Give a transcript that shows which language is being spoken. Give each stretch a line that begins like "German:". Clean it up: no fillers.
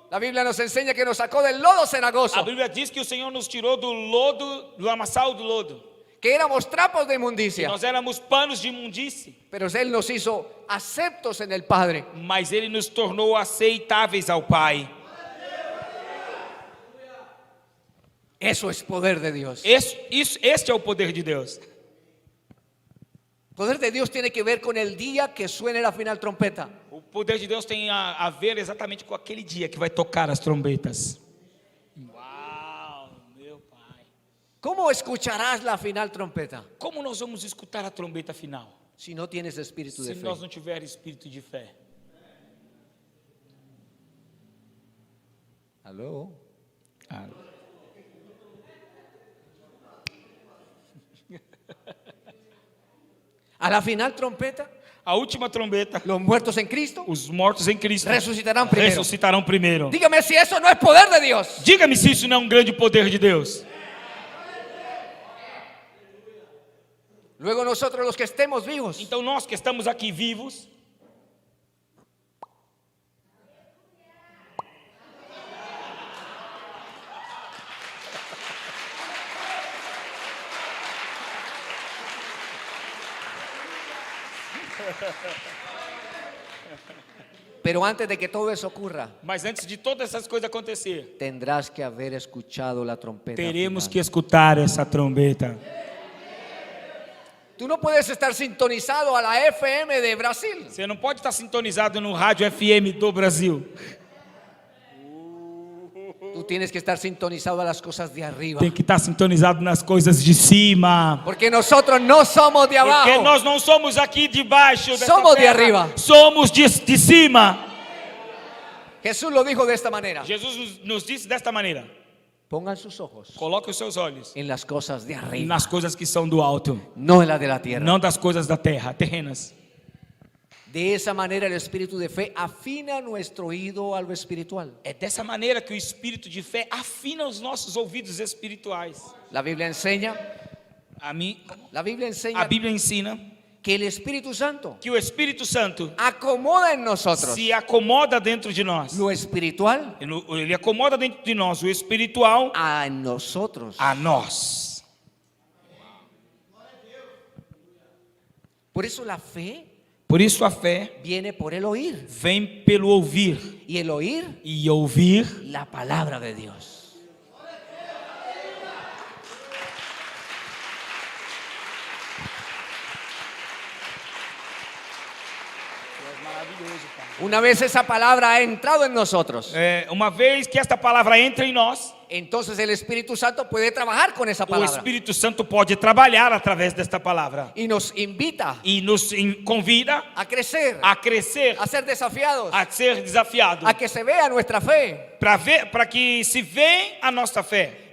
Spanish: La Biblia nos enseña que nos sacó del lodo cenagoso,
Portuguese: A Bíblia diz que o Senhor nos tirou do lodo, do lamaçal do lodo.
Spanish: que éramos trapos de
Portuguese: Que
Spanish: inmundicia,
Portuguese: nós éramos panos de imundície.
Spanish: pero Él nos hizo aceptos en el Padre.
Portuguese: Mas Ele nos tornou aceitáveis ao Pai.
Spanish: Eso es poder de Dios.
Portuguese: Este é o poder de Deus.
Spanish: El poder de Dios tiene que ver con el día que suene la final trompeta.
Portuguese: O poder de Deus tem a ver exatamente com aquele dia que vai tocar as trombetas. Uau, meu Pai.
Spanish: ¿Cómo escucharás la final trompeta
Portuguese: Como nós vamos escutar a trombeta final?
Spanish: si no tienes espíritu de
Portuguese: Se
Spanish: fe?
Portuguese: nós não tivermos espírito de fé.
Spanish: ¿Aló? A la final trompeta,
Portuguese: A última trombeta,
Spanish: los muertos en Cristo
Portuguese: os mortos em Cristo
Spanish: resucitarán primero.
Portuguese: ressuscitarão primeiro.
Spanish: Dígame si eso no es poder de Dios.
Portuguese: Diga-me se isso não é um grande poder de Deus.
Spanish: Luego nosotros los que estemos vivos,
Portuguese: Então nós que estamos aqui vivos,
Spanish: pero antes de que todo eso ocurra,
Portuguese: mas antes de todas essas coisas acontecer,
Spanish: tendrás que haber escuchado la trompeta.
Portuguese: teremos que
Spanish: final.
Portuguese: escutar essa trombeta.
Spanish: Tú no puedes estar sintonizado a la FM de Brasil.
Portuguese: Você não pode estar sintonizado no rádio FM do Brasil.
Spanish: Tú tienes que estar sintonizado a las cosas de arriba.
Portuguese: Tem que estar sintonizado nas coisas de cima.
Spanish: Porque nosotros no somos de
Portuguese: Porque
Spanish: abajo.
Portuguese: nós não somos aqui de baixo dessa
Spanish: Somos de
Portuguese: terra.
Spanish: arriba.
Portuguese: Somos de cima.
Spanish: Jesús lo dijo de esta manera.
Portuguese: Jesus nos disse desta maneira:
Spanish: Pongan sus ojos
Portuguese: coloque os seus olhos
Spanish: en las cosas de arriba,
Portuguese: nas coisas que são do alto,
Spanish: no en las de la tierra.
Portuguese: não das coisas da terra, terrenas.
Spanish: De esa manera el espíritu de fe afina nuestro oído a lo espiritual.
Portuguese: É dessa maneira que o espírito de fé afina os nossos ouvidos espirituais.
Spanish: La Biblia enseña,
Portuguese: A Bíblia ensina
Spanish: que el Espíritu Santo
Portuguese: que o Espírito Santo
Spanish: acomoda en nosotros
Portuguese: se acomoda dentro de nós.
Spanish: lo espiritual
Portuguese: Ele acomoda dentro de nós o espiritual
Spanish: a nosotros.
Portuguese: a nós.
Spanish: Por eso la fe
Portuguese: Por isso a fé
Spanish: viene por el oír
Portuguese: vem pelo ouvir,
Spanish: y el oír
Portuguese: e ouvir
Spanish: la palabra de Dios. Una vez esa palabra ha entrado en nosotros,
Portuguese: uma vez que esta palavra entra em nós,
Spanish: entonces el Espíritu Santo puede trabajar con esa
Portuguese: o
Spanish: palabra
Portuguese: Espírito Santo pode trabalhar através desta palavra
Spanish: y nos invita
Portuguese: e nos convida
Spanish: a crecer,
Portuguese: a crescer,
Spanish: a ser desafiados,
Portuguese: a ser desafiado,
Spanish: a que se vea nuestra fe
Portuguese: para que se veja a nossa fé